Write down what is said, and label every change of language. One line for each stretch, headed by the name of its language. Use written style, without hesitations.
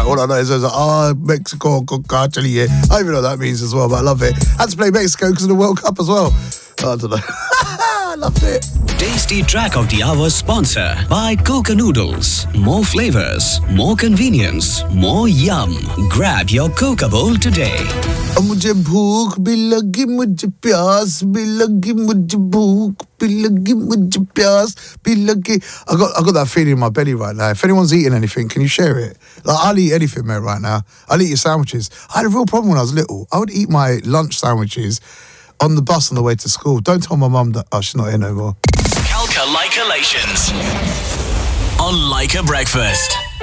English: All I know is there's like, oh, Mexico, coca, chile. I don't even know what that means as well, but I love it. I had to play Mexico because of the World Cup as well. Oh, I don't know. I loved it. Tasty track of the hour sponsor by Coca Noodles. More flavors, more convenience, more yum. Grab your Coca Bowl today.
Hindi: मुझे भूख भी लगी, मुझे प्यास भी लगी, मुझे भूख भी लगी, मुझे प्यास भी लगी.
English: I got that feeling in my belly right now. If anyone's eating anything, can you share it? Like, I'll eat anything, mate, right now. I'll eat your sandwiches. I had a real problem when I was little. I would eat my lunch sandwiches on the bus on the way to school. Don't tell my mum that. Oh, she's not here no more. Calca Likealations on Lika Breakfast.